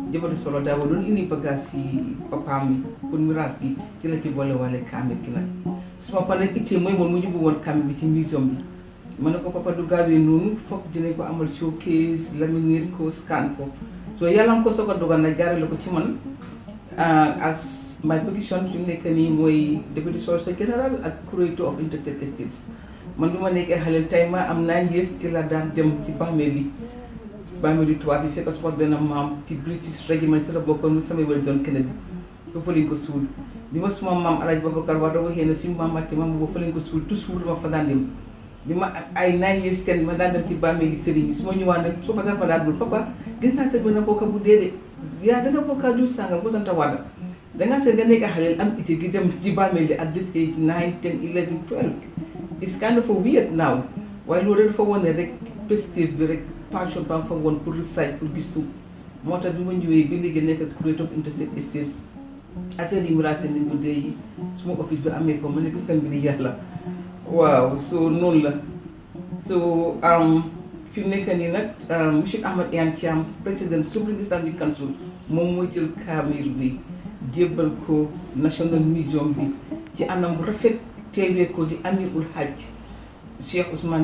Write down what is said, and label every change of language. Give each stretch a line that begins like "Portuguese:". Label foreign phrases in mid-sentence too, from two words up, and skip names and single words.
Wolof: jëbatu solo daaw doon indi bagage yi papaam yi pour miraas gi ci la ci boole wale kaamil gi nag suma pa nag ittee mooy woon mu jubbu woon kaamil bi ci museum bi ma ne ko papa du gaawee noonu foog dinañ ko amal showcase laminate ko scan ko so yàlla nga ko soog a dogal na jaarale ko ci man
English: as my position
Wolof: fi mu nekk nii mooy
English: deputy solicitor general
Wolof: ak
English: curator of interstate estates
Wolof: man bi ma nekkee xale tey ma am
English: 9 years
Wolof: ci la daan dem ci bàmmeel yi tubaab yi fekk suma benn maam ci British Regiment si la bokkoon mu Samuel John Kennedy foofu lañ ko suul bi ma suma maam Alaaji Babacar Wade waxee ne suñu maam Mati maam boobu fa lañ ko suul toujours ma fa daan dem bi ma ay
English: 9 years
Wolof: 10 ma daan dem ci bàmmeel yi sëriñ bi su ma ñëwaat nag su ma daan fa daan dul papa gis naa sa benn bokka bu dee de yaa danga bokka du sàngam ko sant Wade dangaa seet nga nekk xaleel am ité gi dem ci bàmmeel yi
English: at that age 9 10 11 12 it's kind of a weird now
Wolof: waaye loolu rek dafa wane rek festive bi rek passion ba fa woon pour research pour gistu moo tax bi ma ñëwee bi léegi nekk
English: curator of interstate estates
Wolof: affaire yi miraas nañ ko dee yi suma office bi amee ko ma ne gis nga mbiri yàlla waaw so noonu la so fi mu nekk nii nag monsieur Ahmad Iyane Thiam président Supreme Islamic Council moom mooy jël kaamir bi jébbal ko National Museum bi ci anam bu rafet teewee ko di Amirul Hajj Cheikh Ousmane